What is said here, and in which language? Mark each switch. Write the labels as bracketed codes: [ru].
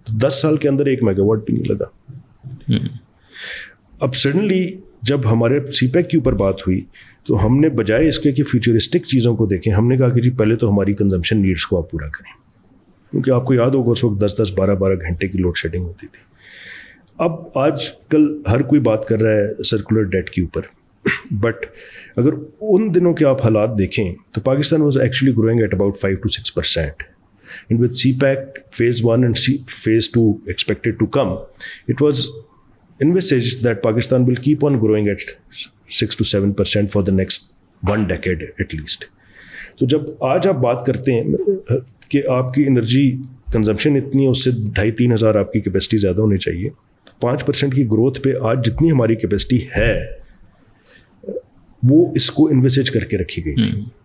[ur] 10 سال کے اندر 1 mega what بھی نہیں لگا. اب سڈنلی جب ہمارے CPEC کے اوپر بات ہوئی تو ہم نے بجائے اس کے کہ فیوچرسٹک چیزوں کو دیکھیں, ہم نے کہا کہ جی پہلے تو ہماری کنزمپشن نیڈس کو آپ پورا کریں, کیونکہ آپ کو یاد ہوگا اس وقت 10-10 12-12 گھنٹے کی لوڈ شیڈنگ ہوتی تھی. اب آج کل ہر کوئی بات کر رہا ہے سرکولر ڈیٹ کے اوپر, بٹ اگر ان دنوں کے آپ حالات دیکھیں تو [en] Pakistan was actually growing at about 5 to 6%. And with CPEC phase 1 and phase 2 expected to come, it was envisaged that Pakistan will keep on growing at 6 to 7% for the next 1 decade at least. [ur] تو جب آج آپ بات کرتے ہیں کہ آپ کی انرجی کنزمپشن اتنی ہے, اس سے 2,500-3 ہزار آپ کی کیپیسٹی زیادہ ہونی چاہیے, 5% کی گروتھ پہ آج جتنی ہماری کیپیسٹی ہے وہ اس کو انویسیج کر کے رکھی گئی تھی.